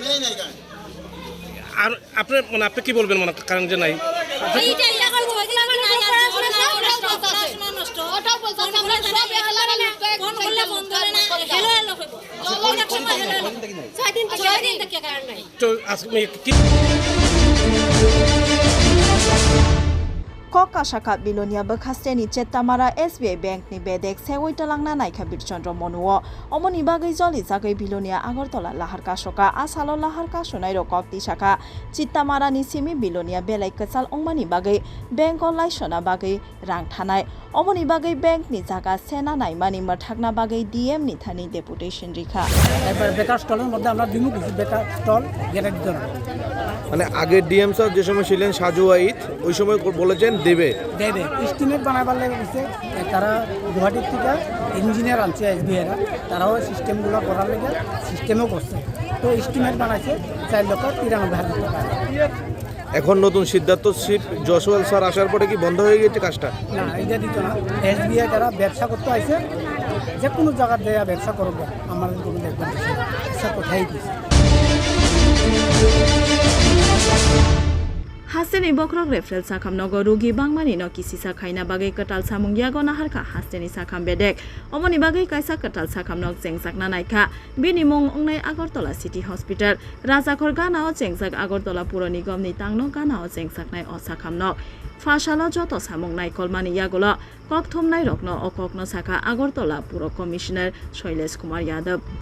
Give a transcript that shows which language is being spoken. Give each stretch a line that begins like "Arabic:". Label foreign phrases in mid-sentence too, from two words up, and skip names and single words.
Bangla: আর আপনি মানে আপনি কি বলবেন মানে কারেন্ট যে নাই নষ্ট 6 দিন থেকে কারেন্ট নাই। তো আজকে কি
Kok Borok: Koka Shaka Bilonia Bakasteni Chetamara SBI Bank ni Bedek Sewoi Talangna Naika Birchandra Monuo Omoni Bagai Joli Zagai Bilonia Agortola Lahar Kashoka Asalo Lahar Kashonai Rokok Tishaka Chitamara ni Simi Bilonia Belai Kesal Ongmani Bagai Bank Online Shona Bagai Rang Thanai Omoni Bagai Bank ni Zaga Sena Naimani Mathagna Bagai DM ni Thani Deputation Rikha
Bangla: এবার বেকার স্টলের মধ্যে আমরা দিমু কিছু বেকার স্টল যেটা দিতে হবে মানে আগের ডিএম স্যার যে সময় ছিলেন সাজু ওয়াইদ ওই সময় বলেছেন দেবে দেবে এস্টিমেট বানাবার লাগে বলছে তারা গুয়াহাটির থেকে ইঞ্জিনিয়ার আনছে এসবিআইরা তারাও সিস্টেমগুলো করার লেগে সিস্টেমও করছে তো এস্টিমেট বানাইছে 4,93,000 টাকা এখন নতুন সিদ্ধার্থ শিব জসওয়াল স্যার আসার পরে কি বন্ধ হয়ে গেছে কাজটা না এটা দিত না এসবিআই যারা ব্যবসা করতে আইছে যে কোনো জায়গা দেয়া ব্যবসা করবো আমাদের কোনো দেখবেন সে কোথায় দিচ্ছে
Kok Borok: Hasteni Bokrok Refrel Sakam Nogo Rugi Bangmani no Kisisa Kaina Bagai Katal Samung Yago Naharka Hasteni Sakam Bedek Omoni Bagai Kaisa Katal Sakam Nok Zengsak Nanaika Bini Mung Ongnai Agortola City Hospital Razakor Ganao Zengsak Agortola Puro Nigom ni Tangno Ganao Zengsak Nai Osakam Nok Fashalo Joto Samung Nai Kolmani Yagola Kok Thom Nai Rokno Okokno Saka Agortola Puro Commissioner Shailesh Kumar Yadav